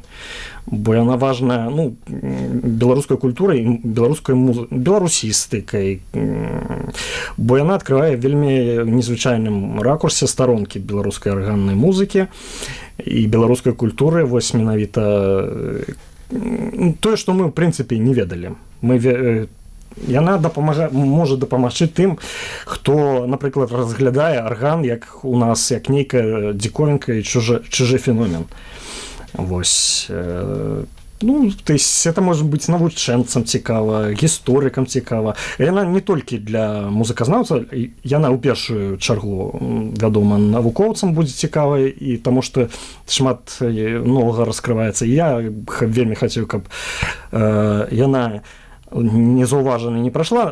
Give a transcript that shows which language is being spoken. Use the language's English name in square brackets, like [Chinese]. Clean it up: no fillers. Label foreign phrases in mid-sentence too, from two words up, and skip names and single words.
[Belarusian] Бо яна важная, беларускай культурай, беларусістыкай, бо яна адкрывае вельмі незвычайным ракурсе старонкі беларускай арганнай музыкі і беларускай культуры, вось менавіта тое, што мы, в прынцыпе, не ведалі. Яна можа дапамагчы тым, хто, напрыклад, разглядае арган як у нас, як нейкая дзіковінка і чужы феномен. Вось. [Russian] То есть это может быть [Belarusian] навучэнцам цікава, гісторыкам цікава. Яна не толькі для музыказнаўца, яна ў першую чаргу, вядома, навукоўцам будзе цікава, і таму што шмат новага раскрываецца. Я вельмі хацеў, каб яна незаўважана не прайшла.